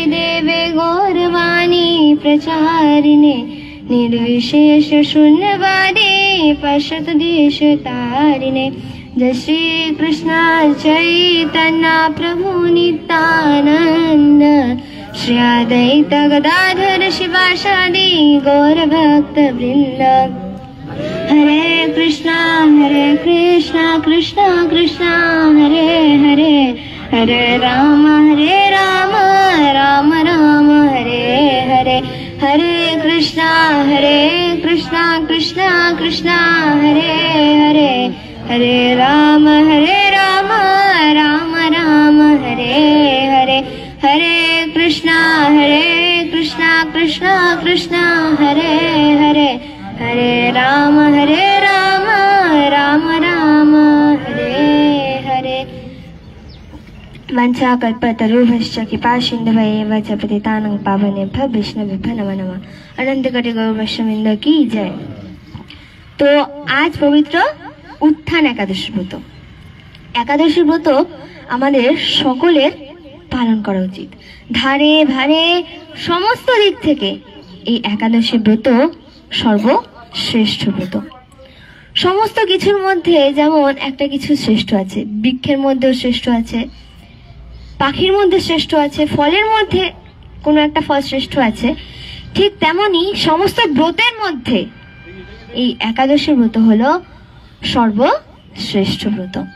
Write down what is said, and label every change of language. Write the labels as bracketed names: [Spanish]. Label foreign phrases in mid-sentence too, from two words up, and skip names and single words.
[Sanskrit] देवे गौरवाणी प्रचारिणे निर्विशेष शून्यवादी पश्यत देश तारिणे जय श्री कृष्ण चैतन्य प्रभु नित्यानंद श्री अद्वैत गदाधर शिवासादि गौर भक्त वृंद हरे कृष्णा कृष्णा कृष्णा हरे हरे हरे राम राम राम हरे हरे हरे कृष्णा कृष्णा कृष्णा हरे हरे हरे राम राम राम हरे हरे हरे कृष्णा कृष्णा कृष्णा हरे हरे हरे राम राम राम हरे हरे वंशाकल्पतरुभ्यश्च कृपासिन्धुभ्येव च पतितानां पावनेभ्यो वैष्णवेभ्यो नमो नमः। [Hindi] अनंत कोटि गौर वैष्णववृंद की जय। तो आज पवित्र उत्थान एकादशी व्रत। [Bangla] একাদশী ব্রত আমাদের সকলের পালন করা উচিত। ধারে ভারে সমস্ত দিক থেকে এই একাদশী ব্রত সর্বশ্রেষ্ঠ ব্রত। সমস্ত কিছুর মধ্যে যেমন একটা কিছু শ্রেষ্ঠ আছে, বৃক্ষের মধ্যেও শ্রেষ্ঠ আছে, পাখির মধ্যে শ্রেষ্ঠ আছে, ফলের মধ্যে কোনো একটা ফল শ্রেষ্ঠ আছে, ঠিক তেমনি সমস্ত ব্রতের মধ্যে এই একাদশী ব্রত হলো সর্বশ্রেষ্ঠ ব্রত।